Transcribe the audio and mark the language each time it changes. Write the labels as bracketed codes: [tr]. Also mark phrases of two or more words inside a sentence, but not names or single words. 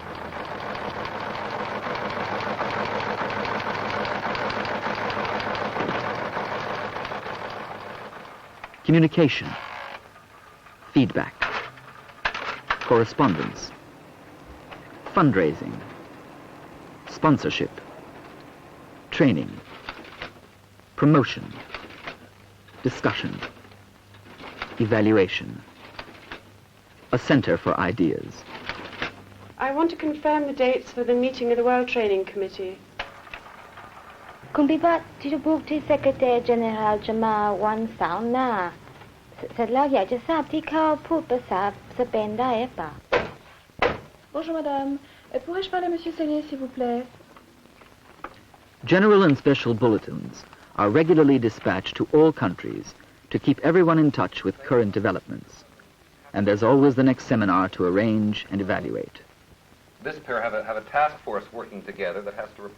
[en] Communication, feedback, correspondence, fundraising, sponsorship, training, promotion, discussion, evaluation, a center for ideas. I want to confirm the dates for the meeting of the World Training Committee. [th] คุณพี่ว่าที่จะพูดที่ [en] Secretary General [th] จะมาวันเสาร์หน้าเสร็จแล้วอยากจะทราบที่เขาพูดภาษาสเปนได้หรือเปล่า [fr] Bonjour madame, pourrais-je parler à monsieur Sellier s'il vous plaît? [en] General and special bulletins are regularly dispatched to all countries to keep everyone in touch with current developments. And there's always the next seminar to arrange and evaluate. This pair have a task force working together that has to report.